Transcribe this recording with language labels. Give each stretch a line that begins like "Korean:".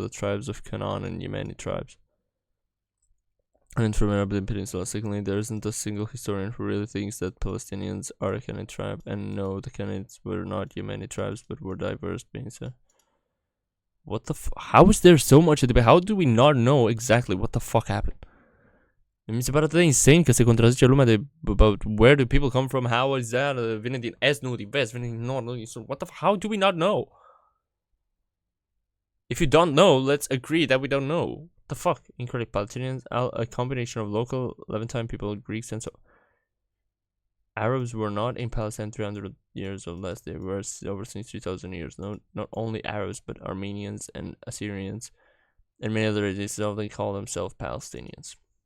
English: The tribes of Canaan and Yemeni tribes. And from Arabian Peninsula. Secondly, there isn't a single historian who really thinks that Palestinians are a Canaanite tribe. And no, the Canaanites were not Yemeni tribes, but were diverse beings. What the how is there so much debate? How do we not know exactly what the fuck happened?
Romanian: Mi se pare atât de insane că se contrazice lumea de
English: about where do people come from, how is that,
Romanian: vine din est, nu din vest, vine din nord, nu din sud.
English: What the how do we not know? If you don't know, let's agree that we don't know. What the fuck? Incorrect. Palestinians, a combination of local Levantine people, Greeks, and so Arabs were not in Palestine 300 years or less. They were over since 3,000 years. No, not only Arabs, but Armenians and Assyrians and many other races, they call themselves Palestinians.